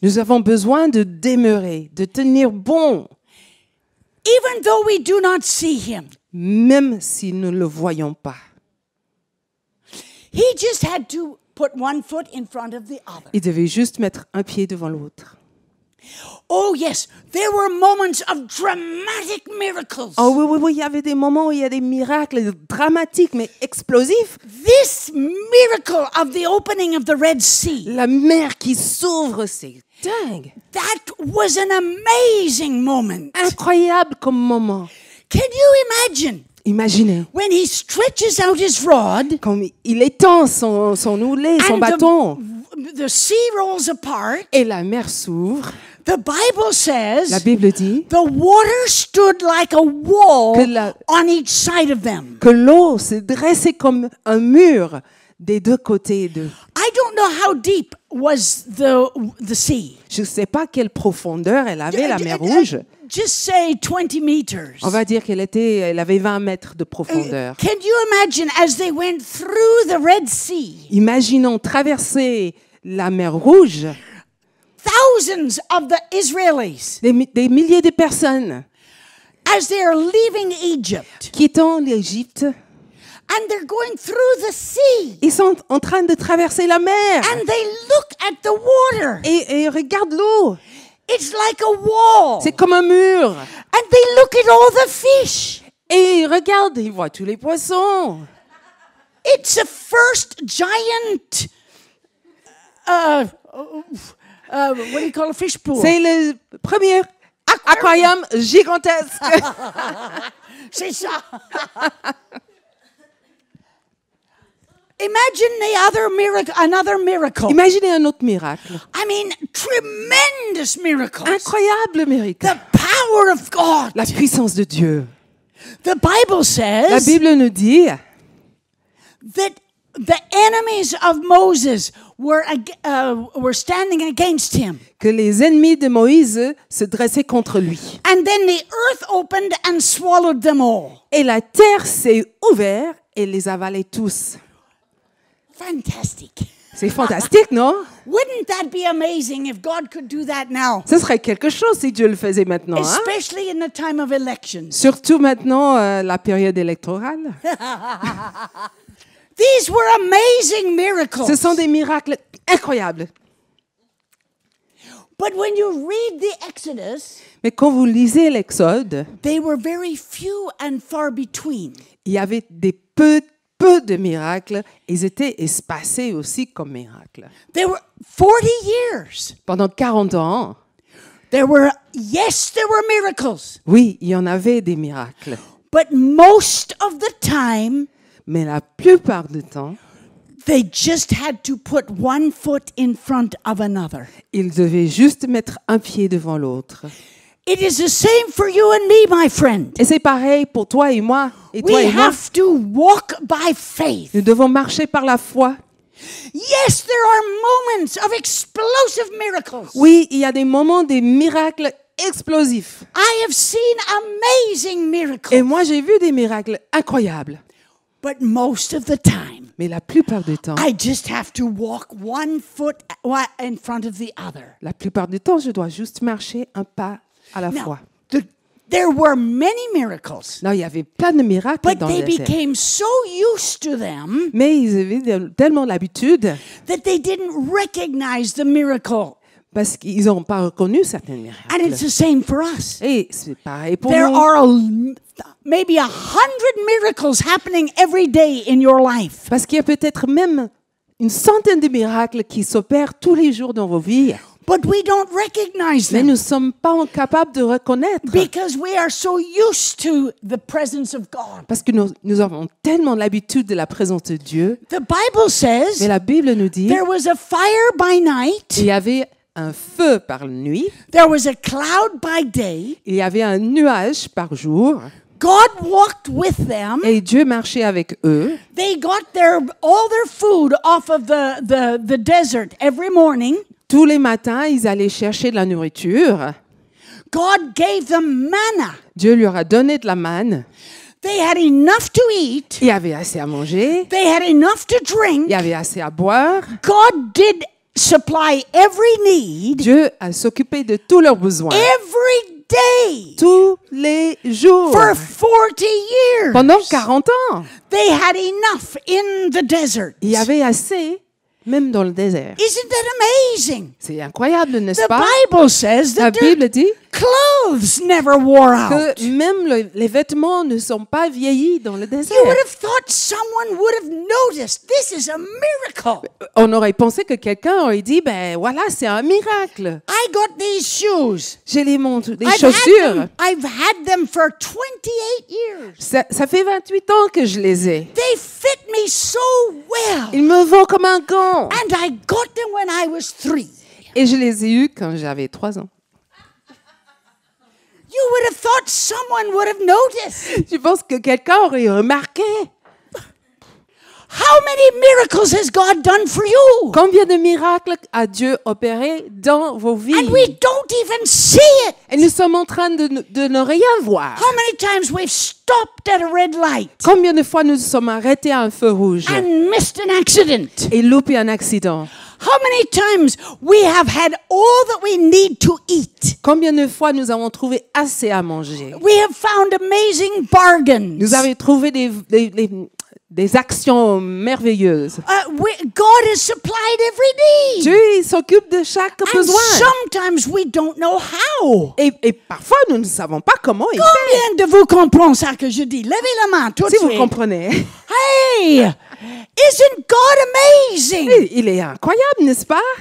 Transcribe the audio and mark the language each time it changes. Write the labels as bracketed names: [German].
[French] nous avons besoin de demeurer, de tenir bon, [English] even though we do not see him. [French] même si nous ne le voyons pas. [English] He just had to put one foot in front of the other. [French] Il devait juste mettre un pied devant l'autre. [English] Oh yes, there were moments of dramatic miracles. [French] Oh oui, oui, oui, il y avait des moments où il y a des miracles dramatiques, mais explosifs. [English] This miracle of the opening of the Red Sea, [French] La mer qui s'ouvre, c'est dingue. [English] that was an amazing moment. [French] Incroyable comme moment. [English] Can you imagine [French] Imaginez, [English] when he stretches out his rod [French] comme il étend son oulet, son [English] and [French] bâton, [English] the sea rolls apart? [French] et la mer s'ouvre. [English] The Bible [French] La [English] says [French] Bible dit [English] the water stood like a wall [French] Que la- [English] on each side of them. [French] que l'eau s'est dressée comme un mur des deux côtés d'eux. [English] I I don't know how deep was the sea. [French] Je ne sais pas quelle profondeur elle avait, la mer Rouge. [English] Just say 20 meters. [French] On va dire elle avait 20 mètres de profondeur. [English] Can you imagine as they went through the Red Sea? [French] Imaginons traverser la mer Rouge, [English] Thousands of the Israelis, [French] des milliers de personnes [English] as they are leaving Egypt, [French] quittant l'Égypte. [English] and they're going through the sea, [French] Ils sont en train de traverser la mer [English] and they look at the water. [French] et regardent l'eau. [English] It's like a wall. [French] C'est comme un mur. [English] And they look at all the fish. [French] Et ils regardent, ils voient tous les poissons. [English] It's a first giant, what do you call a fish pool? [French] C'est le premier aquarium gigantesque. C'est ça. [English] Imagine another miracle. [French] Imaginez un autre miracle. [English] I mean, tremendous miracles. [French] Incroyable miracle. [English] The power of God. [French] La puissance de Dieu. [English] The Bible [French] La [English] says [French] Bible nous dit [English] that the enemies of Moses were standing against him. [French] que les ennemis de Moïse se dressaient contre lui. [English] And then the earth opened and swallowed them all. [French] Et la terre s'est ouverte et les avalait tous. [English] Fantastic. [French] C'est fantastique, non? [English] Wouldn't that be amazing if God could do that now? [French] Ce serait quelque chose si Dieu le faisait maintenant. Hein? [English] Especially in the time of elections. [French] Surtout maintenant, la période électorale. [English] These were amazing miracles. [French] Ce sont des miracles incroyables. [English] But when you read the Exodus, [French] Mais quand vous lisez l'Exode, [English] they were very few and far between. [French] il y avait des peu de miracles. Ils étaient espacés aussi comme miracles. [English] There were 40 years. [French] Pendant 40 ans, [English] There were miracles. [French] oui, il y en avait des miracles. [English] But most of the time, [French] Mais la plupart du temps, [English] they just had to put one foot in front of another. [French] ils devaient juste mettre un pied devant l'autre. [English] It is the same for you and me, my friend. [French] Et c'est pareil pour toi et moi. Et toi [English] We [French] et moi, [English] have to walk by faith. [French] nous devons marcher par la foi. [English] Yes, there are moments of explosive miracles. [French] Oui, il y a des moments, des miracles explosifs. [English] I have seen amazing miracles. [French] Et moi, j'ai vu des miracles incroyables. [English] But most of the time, [French] Mais la plupart du temps, [English] I just have to walk one foot in front of the other. [French] je dois juste marcher un pas à la fois. [English] There were many miracles, [French] Non, il y avait plein de miracles [English] but [French] dans [English] they [French] le désert. [English] became so used to them [French] Mais ils avaient tellement l'habitude [English] that they didn't recognize the miracle. [French] parce qu'ils n'ont pas reconnu certains [English] And it's [French] miracles. [English] the same for us. [French] Et c'est pareil pour [English] There [French] nous. [English] are maybe 100 miracles happening every day in your life. [French] Parce qu'il y a peut-être même une centaine de miracles qui s'opèrent tous les jours dans vos vies. [English] But we don't recognize [French] Mais [English] them [French] nous ne sommes pas capables de reconnaître. [English] because we are so used to the presence of God. [French] Parce que nous avons tellement l'habitude de la présence de Dieu. [English] The Bible [French] Mais [English] says [French] la Bible nous dit [English] there was a fire by night, [French] il y avait un feu par nuit, [English] there was a cloud by day. [French] il y avait un nuage par jour, [English] God walked with them. [French] et Dieu marchait avec eux. [English] They got all their food off of the desert every morning. [French] Tous les matins, ils allaient chercher de la nourriture. [English] God gave them manna. [French] Dieu leur a donné de la manne. [English] They had enough to eat. [French] Il y avait assez à manger, [English] They had enough to drink. [French] il y avait assez à boire. [English] God did supply every need [French] Dieu a s'occupé de tous leurs besoins. [English] every day [French] Tous les jours. [English] for 40 years. [French] Pendant 40 ans. [English] They had enough in the desert. [French] Il y avait assez, même dans le désert. [English] Isn't that amazing? [French] C'est incroyable, n'est-ce [English] The [French] pas? [English] Bible says [French] La [English] that their [French] Bible dit [English] clothes never wore out. [French] que même les vêtements ne sont pas vieillis dans le désert. [English] You would have thought someone would have noticed. This is a miracle. [French] On aurait pensé que quelqu'un aurait dit, ben voilà, c'est un miracle. [English] I got these shoes. [French] J'ai les chaussures. [English] I've had them for 28 years. [French] Ça fait 28 ans que je les ai. [English] They fit me so well. [French] Ils me vont comme un gant. [English] And I got them when I was 3. [French] Et je les ai eus quand j'avais 3 ans. [English] You would have thought someone would have noticed. [French] Je pense que quelqu'un aurait remarqué. [English] How many miracles has God done for you? [French] Combien de miracles a Dieu opéré dans vos vies? [English] And we don't even see it. [French] Et nous sommes en train de ne rien voir. [English] How many times we've stopped at a red light [French] Combien de fois nous sommes arrêtés à un feu rouge [English] and missed an accident? [French] et loupé un accident? [English] How many times we have had all that we need to eat? [French] Combien de fois nous avons trouvé assez à manger? [English] We have found amazing bargains. [French] Nous avons trouvé des actions merveilleuses. [English] God has supplied every need. [French] Dieu il s'occupe de chaque [English] And [French] besoin. [English] sometimes we don't know how. [French] Et parfois, nous ne savons pas comment il fait. Combien de vous comprenez ça que je dis? Levez la main tout de Si vous suite. comprenez. [English] Hey, isn't God amazing? [French] Il est incroyable, n'est-ce pas?